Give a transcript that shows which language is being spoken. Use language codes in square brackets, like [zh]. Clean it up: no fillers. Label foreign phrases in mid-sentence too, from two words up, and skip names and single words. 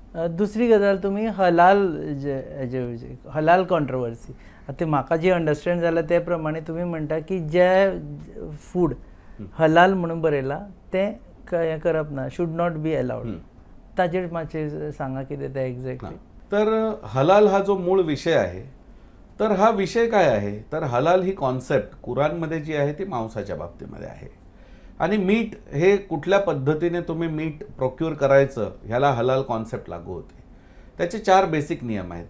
[kok] दुसरी गजाल तुमी हलाल हलाल कॉन्ट्रोवर्सी आता म्हाका जी अंडरस्टँड जाला ते प्रमाणे तुमी म्हणटा की जे फूड हलाल म्हणून बरयला ते हें करप ना, [en] should not be allowed. [kok] ताजेर मातशें सांगा कितें ते एक्झॅक्टली. [mr] तर हलाल हा जो मूळ विषय आहे, तर हा विषय काय आहे, तर हलाल ही कॉन्सेप्ट कुराणमध्ये जी आहे ती मांसाच्या बाबतीमध्ये आहे. आणि मीठ हे कुठल्या पद्धतीने तुम्ही मीठ प्रोक्यूर करायचं ह्याला हलाल कॉन्सेप्ट लागू होते. त्याचे 4 बेसिक नियम आहेत.